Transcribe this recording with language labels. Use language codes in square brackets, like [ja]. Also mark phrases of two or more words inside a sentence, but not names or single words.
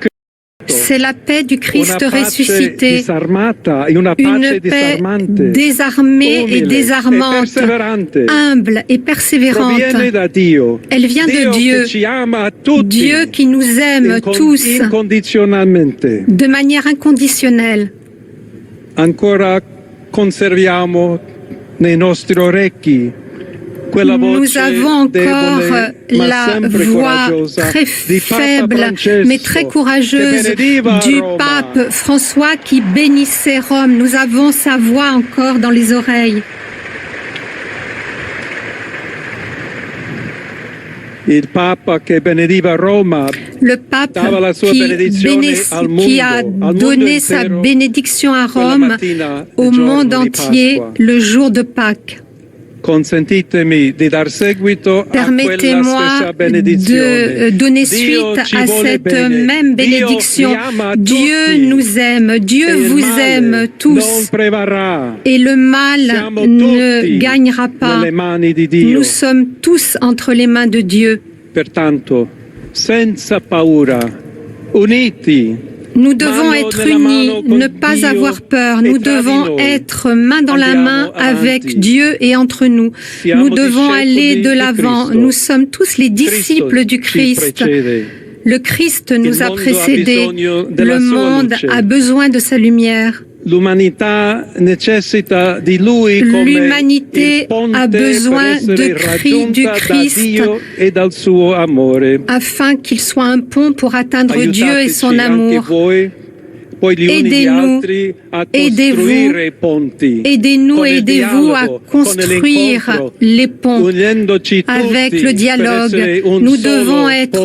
[fr] C'est la paix du Christ [it] Una pace [fr] ressuscité. [it] disarmata, una [fr] Une [it] pace [fr] paix [it] disarmante, [fr] désarmée et [it] umile [fr] désarmante, [it] perseverante. [fr] humble et persévérante. [it] Proviene da Dio. [fr] Elle vient de Dieu. [it] Che ci ama a tutti, [fr] Dieu qui nous aime tous [it] incondizionalmente. [fr] de manière inconditionnelle. [it] Ancora conserviamo nei nostri orecchi quella [fr] Nous [it] voce [fr] avons encore [it] debole, ma [fr] la [it] sempre [fr] voix [it] coraggiosa [fr] très [it] di Papa [fr] faible [it] Francesco, [fr] mais très courageuse [it] che benediva [fr] du [it] Roma. [fr] pape François qui bénissait Rome. Nous avons sa voix encore dans les oreilles. [it] Il Papa che benediva Roma [fr] Le pape [it] dava la sua benedizione al mondo, [fr] qui a [it] al mondo [fr] donné sa [it] intero, [fr] bénédiction à [it] quella [fr] Rome [it] mattina [fr] au [it] del giorno [fr] monde [it] di [fr] entier [it] Pasqua. [fr] le jour de Pâques. [it] Consentitemi di dar seguito a quella [fr] Permettez-moi [it] stessa benedizione. [fr] de donner [it] Dio [fr] suite [it] ci [fr] à [it] vuole [fr] cette [it] bene. [fr] même [it] Dio [fr] bénédiction. [it] vi ama a [fr] Dieu [it] tutti. [fr] nous aime, Dieu [it] E il [fr] vous [it] male [fr] aime [it] non [fr] tous. [it] prevarrà. [fr] Et le mal [it] Siamo [fr] ne [it] tutti [fr] gagnera pas. [it] nelle mani di Dio. [fr] Nous sommes tous entre les mains de Dieu. [it] Pertanto, senza paura, uniti, [fr] Nous devons [it] mano [fr] être [it] nella [fr] unis, [it] mano con [fr] ne pas [it] Dio [fr] avoir peur. [it] e [fr] Nous [it] tra di [fr] devons [it] noi. [fr] être main dans la [it] Andiamo [fr] main avec [it] avanti. [fr] Dieu et entre nous. [it] Siamo [fr] Nous devons [it] discepoli [fr] aller de [it] di [fr] l'avant. [it] Cristo. [fr] Nous sommes tous les disciples du [it] Cristo ci [fr] Christ. [it] precede. [fr] Le Christ nous a [it] mondo ha [fr] précédés. [it] bisogno della [fr] Le [it] sua [fr] monde [it] luce. [fr] a besoin de sa lumière. [it] L'umanità necessita di Lui come [fr] L'humanité [it] il ponte [fr] a besoin [it] per essere [fr] de Christ, du [it] raggiunta da [fr] Christ, [it] Dio e dal suo amore. [fr] afin qu'il soit un pont pour atteindre Dieu et son [it] Aiutateci anche [fr] amour. [it] voi, poi gli uni gli [fr] Aidez-nous, [it] altri a [fr] aidez-vous, [it] costruire ponti. [fr] Aidez-nous [it] con [fr] et [it] il [fr] aidez-vous à [it] dialogo, [fr] construire [it] con l'incontro, [fr] les ponts. [it] unendoci [fr] Avec [it] tutti [fr] le [it] per [fr] dialogue. [it] essere un [fr] Nous [it] solo [fr] devons être